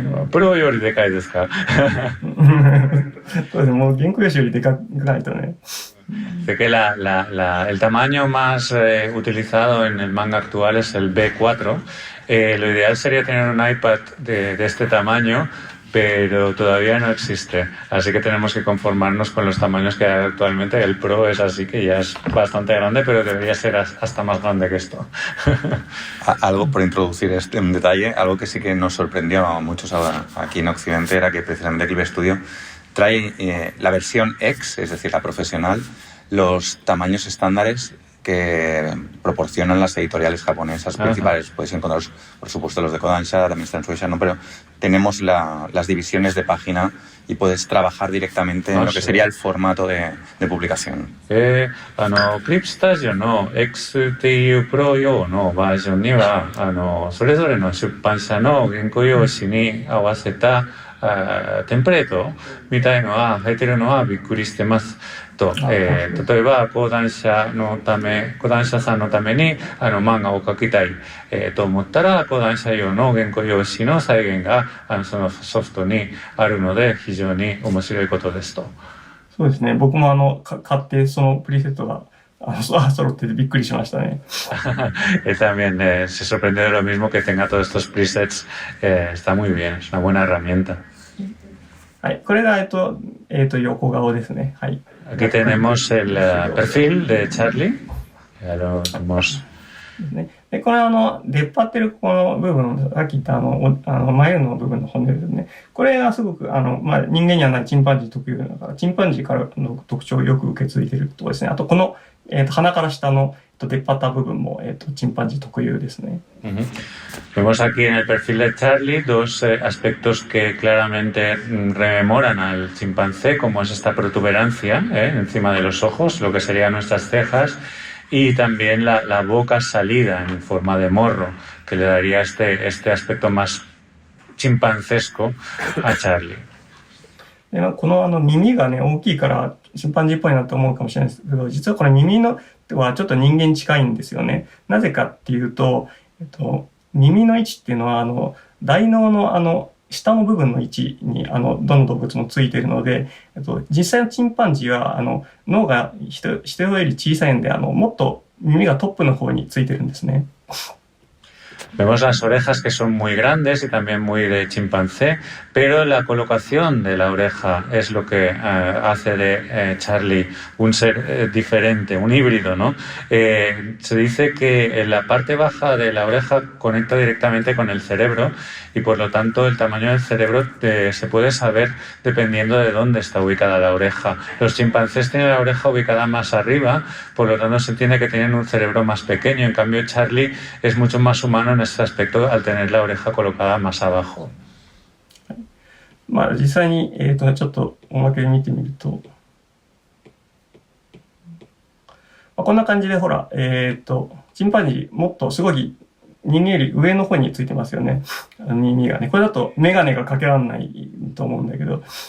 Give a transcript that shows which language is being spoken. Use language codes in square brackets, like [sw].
[ja] プロよりでかいですか？そうですね、もう原稿用紙よりでかくないとね。 [es] Sé que el tamaño más utilizado en el manga actual es el B4. Lo ideal sería tener un iPad de este tamaño, pero todavía no existe. Así que tenemos que conformarnos con los tamaños que hay actualmente. El Pro es así, que ya es bastante grande, pero debería ser hasta más grande que esto. Algo por introducir un detalle, algo que sí que nos sorprendió a muchos aquí en Occidente era que precisamente Clip Studio trae la versión X, es decir, la profesional, los tamaños estándares que proporcionan las editoriales japonesas principales. Podéis encontrar, por supuesto, los de Kodansha, también está en Shueisha, ¿no? Pero tenemos las divisiones de página y puedes trabajar directamente en lo que sería el formato de publicación. [ja] Clip Studio の X っていうプロ用のバージョンにはそれぞれの出版社の原稿用紙に合わせたテンプレートみたいのは入ってるのはびっくりしてますと、例えば講談社さんのために漫画を描きたい、と思ったら講談社用の原稿用紙の再現がそのソフトにあるので非常に面白いことですと。そうですね。僕も買ってそのプリセットが揃っててびっくりしましたね。 [es] Él también se sorprende de lo mismo que tenga todos estos presets. Está muy bien, es una buena herramienta. [ja] はい、これが横顔ですね。はい。 [es] Aquí tenemos el perfil de Charlie. Ya lo vemos. [ja] で、これ出っ張ってるこの部分、さっき言った眉の部分の骨ですね。これがすごく、人間にはないチンパンジー特有だから、チンパンジーからの特徴をよく受け継いでいるところですね。あと、この、鼻から下の出っ張った部分も、チンパンジー特有ですね。 [es] Vemos aquí en el perfil de Charlie dos aspectos que claramente rememoran al chimpancé, como es esta protuberancia encima de los ojos, lo que serían nuestras cejas, y también la boca salida en forma de morro, que le daría este aspecto más chimpancesco a Charlie. [ja] でこの耳がね、大きいからチンパンジーっぽいなと思うかもしれないですけど、実はこれ耳のはちょっと人間に近いんですよね。なぜかっていうと、耳の位置っていうのは、大脳の下の部分の位置に、どの動物もついているので、実際のチンパンジーは、脳が人より小さいんで、もっと耳がトップの方についてるんですね。 [es] Vemos las orejas que son muy grandes y también muy de chimpancé, pero la colocación de la oreja es lo que hace de Charlie un ser diferente, un híbrido, ¿no? Se dice que la parte baja de la oreja conecta directamente con el cerebro y por lo tanto el tamaño del cerebro se puede saber dependiendo de dónde está ubicada la oreja. Los chimpancés tienen la oreja ubicada más arriba, por lo tanto se entiende que tienen un cerebro más pequeño, en cambio Charlie es mucho más humano en ese aspecto al tener la oreja colocada más abajo. [ja] まあ実際に、ちょっとおまけで見てみると、こんな感じでほら、チンパンジーもっとすごい人間より上の方についてますよね。耳がね。これだとメガネがかけられないと思うんだけど。